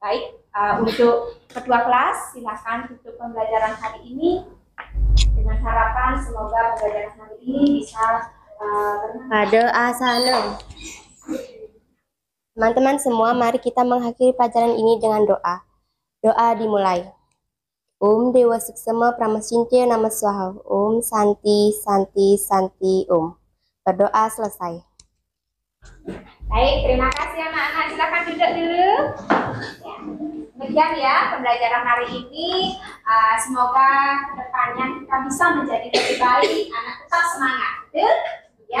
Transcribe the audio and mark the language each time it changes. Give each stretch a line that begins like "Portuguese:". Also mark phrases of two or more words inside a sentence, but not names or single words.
Indonesian: Baik, untuk kedua kelas silakan tutup pembelajaran hari ini dengan harapan semoga pembelajaran hari ini bisa Pada asana. Teman-teman semua, mari kita mengakhiri pelajaran ini dengan doa. Doa dimulai.
Sanskrit: Om Dewa Suksema Pramasintya Nama Swaha. Om Santi Santi Santi Om.
Indonesian: Berdoa selesai. Baik, terima kasih anak-anak. Silakan duduk dulu. Ya. Demikian ya pembelajaran hari ini. Semoga kedepannya kita bisa menjadi lebih baik. Anak tetap semangat, betul? Ya.